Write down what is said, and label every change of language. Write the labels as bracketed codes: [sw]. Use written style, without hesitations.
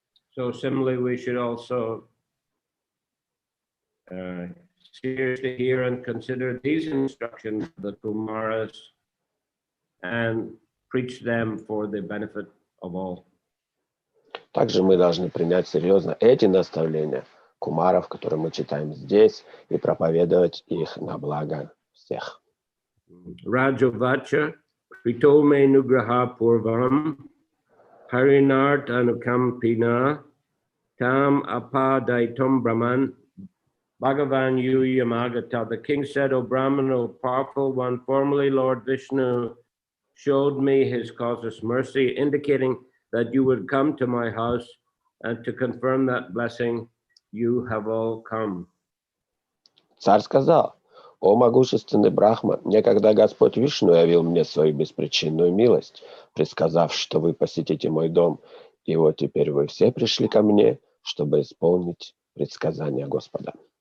[en] So similarly, we should also seriously hear and consider these instructions of the Kumaras and preach them for the benefit of all. [ru] Также мы должны принять серьезно эти наставления кумаров, которые мы читаем здесь, и проповедовать их на благо всех. [sa] Rajavacha Pritome Nugraha Purvam Harinart Anukampina Tam Apadaitum Brahman Bhagavan Yuyamagata. [en] The king said, O Brahman, O powerful one, formerly Lord Vishnu showed me his causeless mercy, indicating that you would come to my house, and to confirm that blessing, you have all come. [ru] Царь сказал: «О могущественный Брахма, некогда Господь Вишну явил мне свою беспричинную милость, предсказав, что вы посетите мой дом, и вот теперь вы все пришли ко мне, чтобы исполнить предсказания Господа».